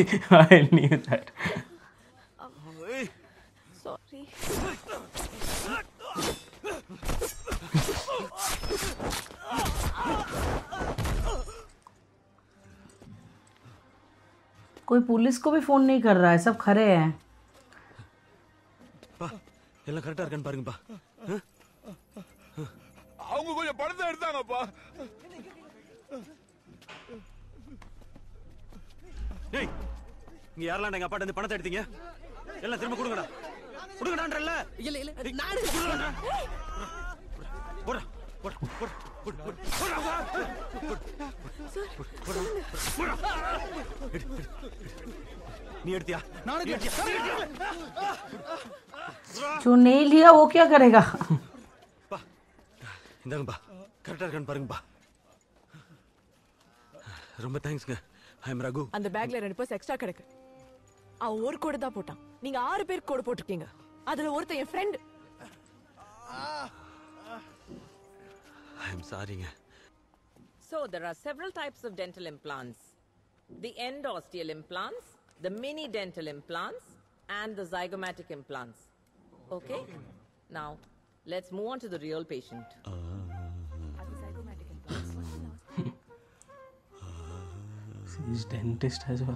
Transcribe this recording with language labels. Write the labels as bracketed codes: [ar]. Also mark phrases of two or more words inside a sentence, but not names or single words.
[en] I knew that. Sorry. [hi] कोई पुलिस को भी फोन नहीं कर रहा है, सब खड़े हैं. [ta] பா எல்லாம் கரெக்ட்டா இருக்கான்னு பாருங்கப்பா. அவங்க கொஞ்சம் பணத்தை எடுத்தாங்கப்பா. டேய் இங்க யாரெல்லாம் எங்க அப்பாட்ட இருந்து பணத்தை எடுத்தீங்க? எல்லாம் திரும்ப கொடுங்கடா. கொடுங்கடான்றல்ல. இல்ல நானு போடா. நீ எடுத்தியா? நான் எடுத்தியா? [hi] जो नहीं लिया वो क्या करेगा? [ta] பா இந்தாங்கப்பா கரெக்டா இருக்கான்னு பாருங்கப்பா. ரொம்ப தேங்க்ஸ்ங்க. [en] I am [ta] ரகு. அந்த பேக்ல 2 [en] purse extra [ta] கிடக்கு. அவன் ஒரு கோடு தான் போட்டான். நீங்க 6 பேர் கோடு போட்டுருக்கீங்க. அதுல ஒருத்தன் என் ஃப்ரெண்ட். [en] I am sorry. So there are several types of dental implants. The end osteal implants, the mini dental implants, and the zygomatic implants. Okay? Now, let's move on to the real patient. He's dentist as well.